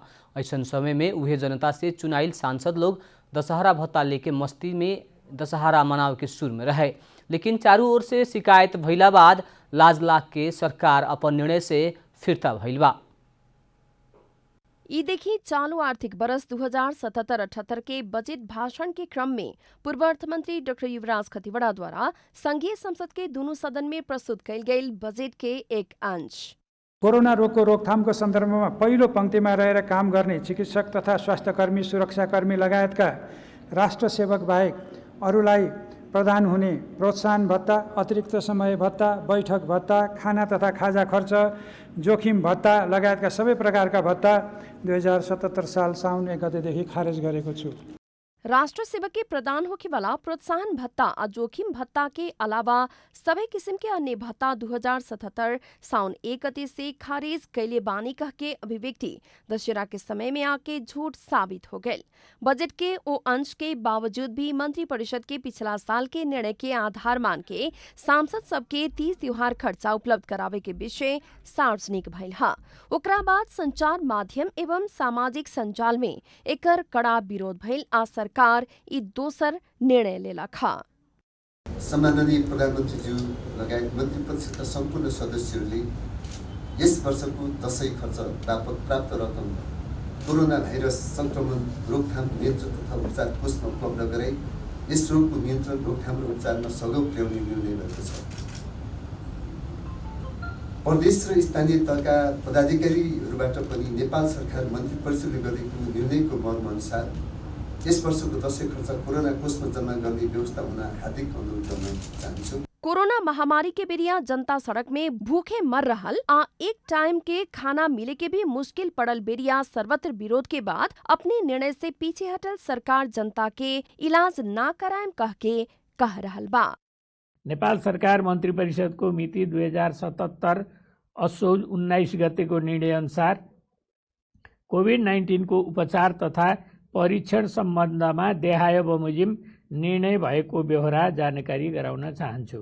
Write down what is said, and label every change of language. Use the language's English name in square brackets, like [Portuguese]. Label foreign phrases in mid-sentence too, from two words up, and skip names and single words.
[Bhojpuri] ऐसन समय में उहे जनता से चुनाइल सांसद लोग दशहरा भत्ता लेके मस्ती में दशहरा मनावे के सुर में रहे, लेकिन चारों ओर से शिकायत भइला बाद लाज लाग के सरकार अपन निर्णय से फिरता भइल बा। ई देखी चालू आर्थिक वर्ष 2077-78 के बजट भाषण के क्रम में पूर्व अर्थमंत्री डॉक्टर युवराज खतिवड़ा द्वारा संघीय संसद के दोनों सदन में प्रस्तुत कयल गेल बजट के एक अंश। [Nepali] कोरोना रोगको रोकथामको सन्दर्भमा पहिलो पंक्तिमा रहेर काम गर्ने चिकित्सक तथा स्वास्थ्यकर्मी, सुरक्षाकर्मी लगायतका राष्ट्र सेवक बाहेक अरूलाई प्रदान हुने प्रोत्साहन भत्ता, अतिरिक्त समय भत्ता, बैठक भत्ता, खाना तथा खाजा खर्च, जोखिम भत्ता लगायतका सबै प्रकारका भत्ता 2077 साल साउन 1 गतेदेखि खारेज गरेको छु। [Bhojpuri] राष्ट्र सेवक के प्रदान होखे वाला प्रोत्साहन भत्ता आ जोखिम भत्ता के अलावा सभी किस्म के अन्य भत्ता 2077 साउन 1 गते से खारिज कैले बानी कह के अभिव्यक्ति दशहरा के समय में आके झूठ साबित हो गए। बजट के ओ अंश के बावजूद भी मंत्री परिषद के पिछला साल के निर्णय के आधार मान के सांसद सबके 30 त्योहार खर्चा उपलब्ध करावे के विषय सार्वजनिक भइल हा। ओकरा बाद संचार माध्यम एवं सामाजिक संजाल में एकर कड़ा विरोध भइल आ सरकार यी दोसर निर्णय लेला खा। [Nepali] सम्माननीय प्रधानमन्त्रीज्यू लगायत मन्त्री परिषदका सम्पूर्ण सदस्यहरूले यस वर्षको दशैं खर्च बापत प्राप्त रकम कोरोना भाइरस संक्रमण रोकथाम नियन्त्रण तथा उपचार कोषमा उपलब्ध गराई यस रोगको नियन्त्रण रोकथाम र उपचारमा सहयोग पुर्याउने निर्णय भएको छ। प्रदेश र स्थानीय तहका पदाधिकारीहरूबाट पनि नेपाल सरकार मन्त्री परिषदले गरेको निर्णयको मर्मअनुसार यस वर्षको दशैं खर्च कोरोना कोषमा जम्मा गर्ने व्यवस्था हुन हार्दिक अनुरोध गर्न चाहन्छु। [Bhojpuri] कोरोना महामारी के बेरिया जनता सड़क में भूखे मर रहल आ एक टाइम के खाना मिले के भी मुश्किल पड़ल बेरिया सर्वत्र विरोध के बाद अपने निर्णय से पीछे हटल सरकार जनता के इलाज ना कराएम कह रहल बा। [Nepali] नेपाल सरकार मन्त्री परिषदको मिति 2077 असोज 19 गतेको निर्णय अनुसार कोभिड-19 को उपचार तथा परीक्षण सम्बन्धमा देहाय बमोजिम निर्णय भएको बेहोरा जानकारी गराउन चाहन्छु।